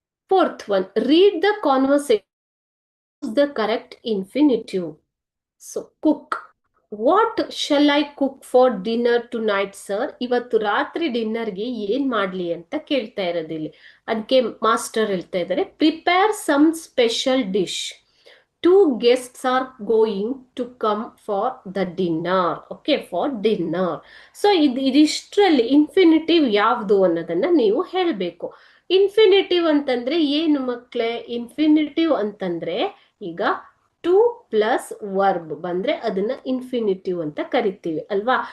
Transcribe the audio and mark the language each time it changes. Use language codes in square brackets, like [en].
[en] Fourth one, read the conversation, use the correct infinitive. So cook. What shall I cook for dinner tonight sir? [kn] ಇವತ್ತು ರಾತ್ರಿ ಡಿನ್ನರ್ಗೆ ಏನ್ ಮಾಡ್ಲಿ ಅಂತ ಕೇಳ್ತಾ ಇರೋದಿಲ್ಲಿ. ಅದಕ್ಕೆ ಮಾಸ್ಟರ್ ಹೇಳ್ತಾ ಇದ್ದಾರೆ, [en] Prepare some special dish. 2 guests are going to come for the dinner. Okay, for dinner. [kn] So ಇದಿಷ್ಟರಲ್ಲಿ infinitive ಯಾವ್ದು ಅನ್ನೋದನ್ನ ನೀವು ಹೇಳ್ಬೇಕು. ಇನ್ಫಿನಿಟಿವ್ ಅಂತಂದ್ರೆ ಏನು ಮಕ್ಳೇ? ಇನ್ಫಿನಿಟಿವ್ ಅಂತಂದ್ರೆ ಈಗ [en] to plus verb [kn] ಬಂದ್ರೆ ಅದನ್ನ ಇನ್ಫಿನಿಟಿವ್ ಅಂತ ಕರಿತೀವಿ ಅಲ್ವಾ?